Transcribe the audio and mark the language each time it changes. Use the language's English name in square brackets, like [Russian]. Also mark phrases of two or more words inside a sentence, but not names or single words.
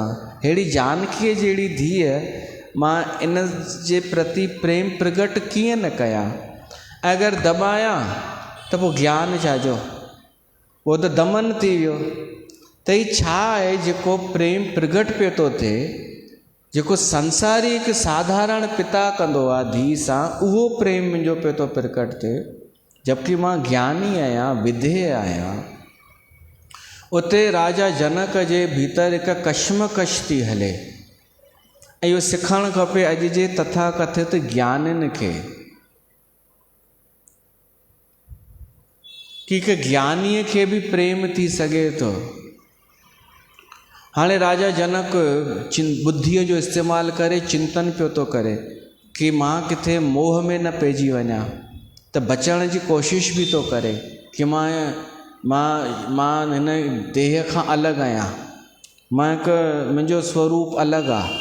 [Sindhi] अहिड़ी जानकीअ जहिड़ी धीअ, मां इन जे प्रति प्रेम प्रगट कीअं न कयां। अगरि दॿायां त पोइ ज्ञान छाजो, उहो त दमन थी वियो। त ही छा आहे जेको प्रेम प्रगट पियो थो थिए, जेको संसारी हिकु साधारण पिता कंदो आहे धीउ सां, उहो प्रेम मुंहिंजो पियो थो प्रकट थिए, जबकि मां ज्ञानी आहियां, विधेय आहियां। उते राजा जनक जे भीतर हिकु कश्मकश थी हले, ऐं इहो सिखणु खपे अॼु जे तथाकथित ज्ञानिन खे, कि हिकु ज्ञानीअ खे बि प्रेम थी सघे थो। हाणे राजा जनक बुद्धीअ जो इस्तेमालु करे चिंतन पियो थो करे कि मां किथे मोह में न पइजी वञा, त बचण जी कोशिशि बि थो करे कि मां हिन देह खां अलॻि आहियां, मां मुंहिंजो स्वरूप अलॻि आहे।